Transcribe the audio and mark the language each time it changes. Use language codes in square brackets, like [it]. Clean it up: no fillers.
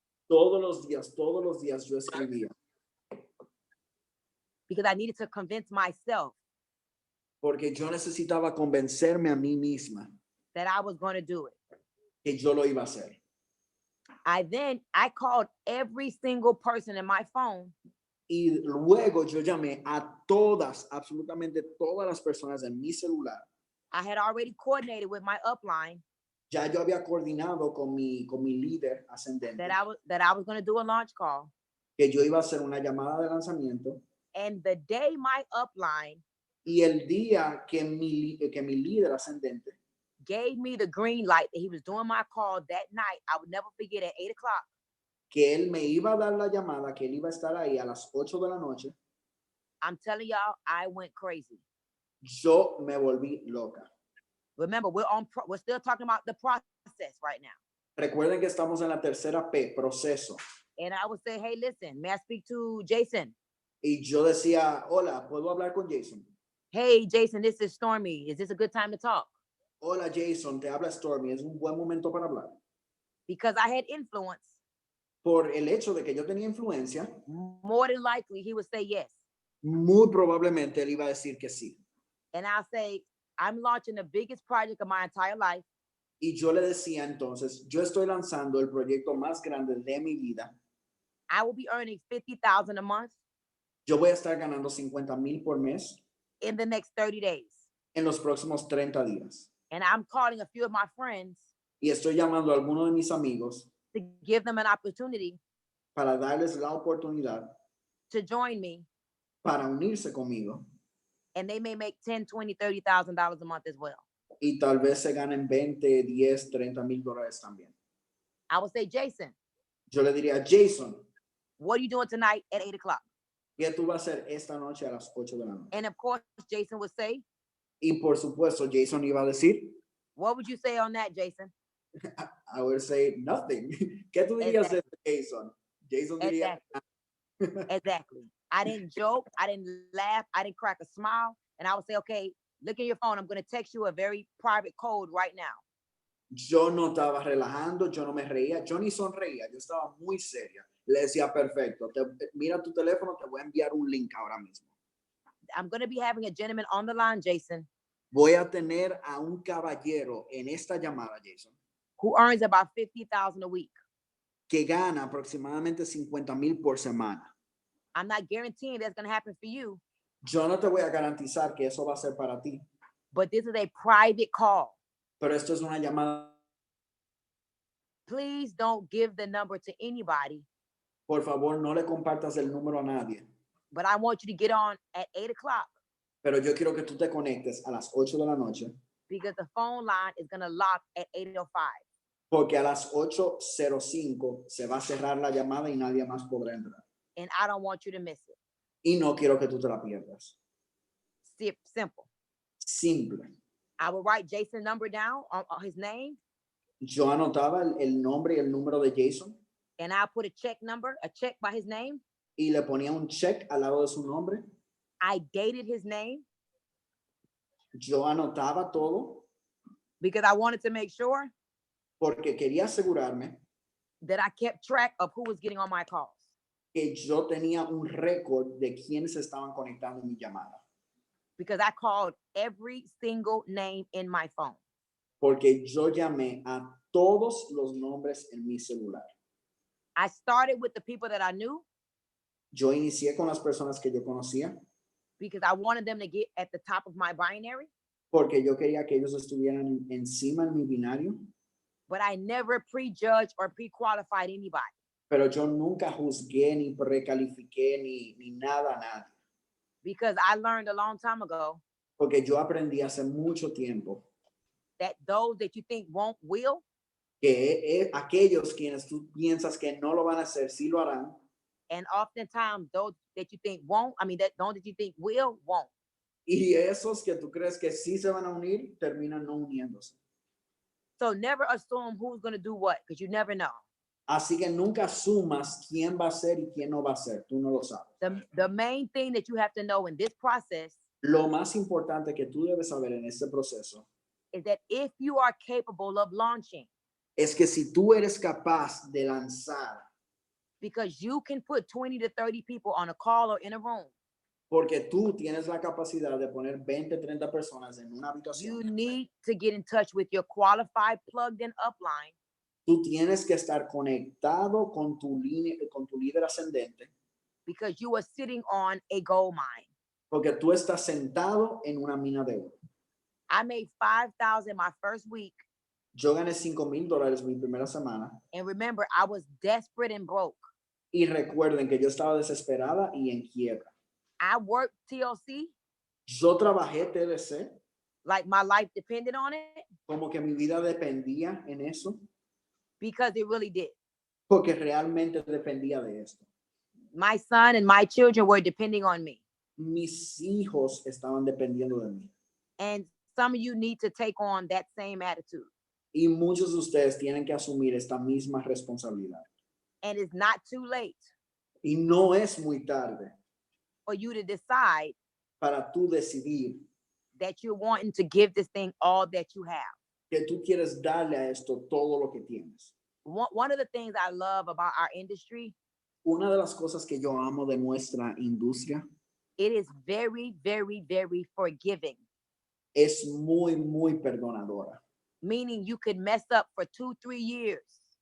[es] Todos los días yo escribía. [en] Because I needed to convince myself [es] Porque yo necesitaba convencerme a mí misma [en] that I was going to do it. [es] que yo lo iba a hacer. [en] I called every single person in my phone [es] Y luego yo llamé a todas, absolutamente todas las personas en mi celular. [en] I had already coordinated with my upline [es] Ya yo había coordinado con mi líder ascendente [en] that I was going to do a launch call. [es] que yo iba a hacer una llamada de lanzamiento. [en] And the day my upline [es] Y el día que mi líder ascendente [en] gave me the green light that he was doing my call that night, I would never forget at 8 o'clock. [es] que él me iba a dar la llamada, que él iba a estar ahí a las 8 de la noche, [en] I'm telling y'all, I went crazy. [es] yo me volví loca. [en] Remember, we're still talking about the process right now. [es] Recuerden que estamos en la tercera P, proceso. [en] And I would say, hey, listen, may I speak to Jason? [es] Y yo decía, hola, ¿puedo hablar con Jason? [en] Hey, Jason, this is Stormy. Is this a good time to talk? [es] Hola, Jason, te habla Stormy. Es un buen momento para hablar. [en] Because I had influence, [es] Por el hecho de que yo tenía influencia, [en] more than likely he would say yes. [es] muy probablemente él iba a decir que sí. [en] And I'll say, I'm launching the biggest project of my entire life. [es] Y yo le decía entonces, yo estoy lanzando el proyecto más grande de mi vida. [en] I will be earning $50,000 a month [es] Yo voy a estar ganando 50,000 por mes [en] in the next 30 days. [es] en los próximos 30 días. [en] And I'm calling a few of my friends [es] Y estoy llamando a algunos de mis amigos [en] to give them an opportunity [es] para darles la oportunidad [en] to join me. [es] para unirse conmigo. [en] And they may make $10,000, $20,000, $30,000 a month as well. [es] Y tal vez se ganen 20, 10, 30,000 dólares también. [en] I would say, Jason, [es] Yo le diría, Jason, [en] what are you doing tonight at 8 o'clock? [es] ¿qué tú vas a hacer esta noche a las 8 de la noche? [en] And of course, Jason would say, [es] Y por supuesto, Jason iba a decir, [en] what would you say on that, Jason? I would say nothing. [es] ¿Qué tú dirías de Jason? Jason diría, [en] Exactly. I didn't joke. I didn't laugh. I didn't crack a smile. And I would say, okay, look at your phone. I'm going to text you a very private code right now. [es] yo no estaba relajando, yo no me reía, yo ni sonreía, yo estaba muy seria. Le decía, perfecto, mira tu teléfono, te voy a enviar un link ahora mismo. [en] I'm going to be having a gentleman on the line, Jason, [es] Voy a tener a un caballero en esta llamada, Jason, [en] who earns about $50,000 a week. [es] que gana aproximadamente 50,000 por semana. [en] I'm not guaranteeing that's going to happen for you, [es] Yo no te voy a garantizar que eso va a ser para ti, [en] but this is a private call. [es] pero esto es una llamada. [en] Please don't give the number to anybody, [es] Por favor, no le compartas el número a nadie, [en] but I want you to get on at 8 o'clock [es] pero yo quiero que tú te conectes a las 8 de la noche, [en] because the phone line is going to lock at 8:05. [es] porque a las 8:05 se va a cerrar la llamada y nadie más podrá entrar. [en] And I don't want you to miss it. [es] Y no quiero que tú te la pierdas. [en] Simple. [es] Simple. [en] I will write Jason's number down on his name, [es] Yo anotaba el nombre y el número de Jason [en] and I'll put a check by his name. [es] y le ponía un check al lado de su nombre. [en] I dated his name [es] Yo anotaba todo [en] because I wanted to make sure [es] porque quería asegurarme [en] that I kept track of who was getting on my calls. [es] que yo tenía un récord de quiénes estaban conectando en mi llamada. [en] Because I called every single name in my phone. [es] Porque yo llamé a todos los nombres en mi celular. [en] I started with the people that I knew [es] Yo inicié con las personas que yo conocía [en] because I wanted them to get at the top of my binary, [es] porque yo quería que ellos estuvieran encima en mi binario, [en] but I never prejudged or pre-qualified anybody. [es] pero yo nunca juzgué ni precalifiqué ni nada a nadie. [en] Because I learned a long time ago [es] Porque yo aprendí hace mucho tiempo [en] that those that you think won't will, [es] que aquellos quienes tú piensas que no lo van a hacer, sí lo harán. [en] and oftentimes those that you think won't, that those that you think will, won't. [es] Y esos que tú crees que sí se van a unir, terminan no uniéndose. [en] So never assume who's going to do what, because you never know. [es] Así que nunca asumas quién va a ser y quién no va a ser. Tú no lo sabes. [en] The main thing that you have to know in this process [es] Lo más importante que tú debes saber en este proceso [en] is that if you are capable of launching, [es] es que si tú eres capaz de lanzar, [en] because you can put 20 to 30 people on a call or in a room, [es] Porque tú tienes la capacidad de poner 20, 30 personas en una habitación. [en] You need to get in touch with your qualified plugged in upline [es] Tú tienes que estar conectado con tu líder ascendente, [en] because you are sitting on a gold mine. [es] porque tú estás sentado en una mina de oro. [en] I made 5,000 my first week. [es] Yo gané $5,000 mi primera semana. [en] And remember, I was desperate and broke. [es] Y recuerden que yo estaba desesperada y en quiebra. [en] I worked TLC [es] Yo trabajé TLC [en] like my life depended on it [es] como que mi vida dependía en eso, [en] because it really did. [es] porque realmente dependía de esto. [en] My son and my children were depending on me. [es] Mis hijos estaban dependiendo de mí. [en] And some of you need to take on that same attitude. [es] Y muchos de ustedes tienen que asumir esta misma responsabilidad. [en] And it's not too late [es] Y no es muy tarde [en] for you to decide [es] para tú decidir [en] that you're wanting to give this thing all that you have. [es] que tú quieres darle a esto todo lo que tienes. [en] One of the things I love about our industry, [es] Una de las cosas que yo amo de nuestra industria [en] it is very, very, very forgiving. [es] es muy, muy perdonadora. [en] Meaning you could mess up for 2-3 years.